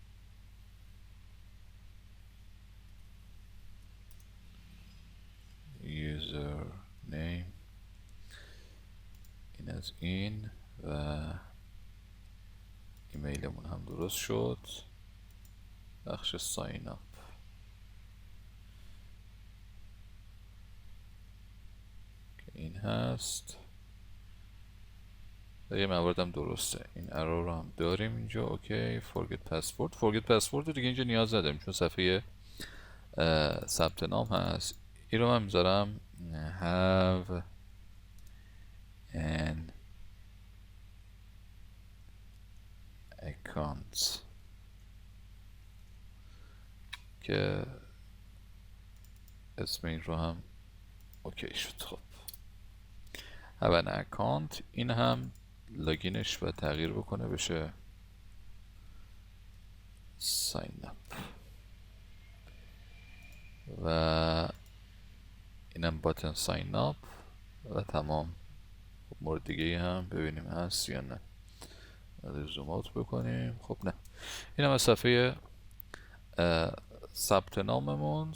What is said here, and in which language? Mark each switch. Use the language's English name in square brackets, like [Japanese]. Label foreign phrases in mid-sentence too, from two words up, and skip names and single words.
[English] user name, [Persian] این از این و ایمیلمون هم درست شد. بخش [English] sign up [Persian] که این هست. یه مواردم درسته. این ارو رو هم داریم اینجا. اوکی، [English] forget password. forget password [Persian] رو دیگه اینجا نیاز نداریم چون صفحه ثبت نام هست. این رو من میذارم [English] have an account [Persian] که اسم این رو هم اوکی شد. خب [English] have an account، [Persian] این هم لاگینش و تغییر بکنه بشه [English] sign up [Persian] و اینم [English] button sign up [Persian] و تمام. خب مورد دیگه هم ببینیم هست یا نه. [English] zoom out [Persian] بکنیم. خب نه، این هم از صفحه ثبت ناممون.